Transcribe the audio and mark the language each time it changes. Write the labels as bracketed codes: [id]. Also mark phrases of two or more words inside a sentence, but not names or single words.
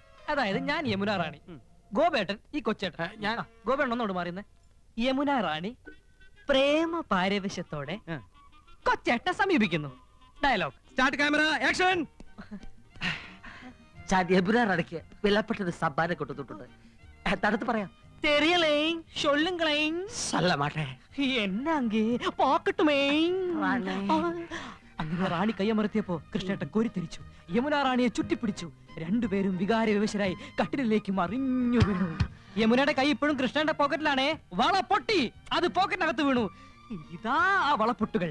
[ml] അതായത് ഞാൻ യമുന റാണി, ഗോപേട്ടൻ ഈ കൊച്ചേട്ടൻ. ഞാൻ ഗോപേട്ടൻ ഒന്നോട് മാറിയുന്നേ. യമുന റാണി പ്രേമ പാരവശ്യത്തോടെ കൊച്ചേട്ടനെ സമീപിക്കുന്നു. ഡയലോഗ് [en] Start, camera, action. [ml] യമുനാ റാണിക്ക് വിലപ്പെട്ടൊരു സമ്മാനം കൊടുത്തിട്ടുണ്ട്. തടുത്ത് പറയാം. [ta] தெரியலேன் சொல்லுங்களேன். சொல்ல மாட்டேன். என்ன அங்கே பாக்கட்டுമേൻ. [ml] റാണി. അങ്ങനെ റാണി കയ്യമർത്തിയപ്പോ കൃഷ്ണേട്ടൻ കോരിത്തിരിച്ചു. യമുനാ റാണിയെ ചുറ്റിപ്പിടിച്ചു. രണ്ടുപേരും വികാര വിവശരായി കട്ടിലേക്ക് മറിഞ്ഞു വീണു. യമുനയുടെ കൈ ഇപ്പോഴും കൃഷ്ണന്റെ പോക്കറ്റിലാണേ. വള പൊട്ടി, അത് പോക്കറ്റിനകത്ത് വീണു. ഇതാ ആ വളപ്പൊട്ടുകൾ.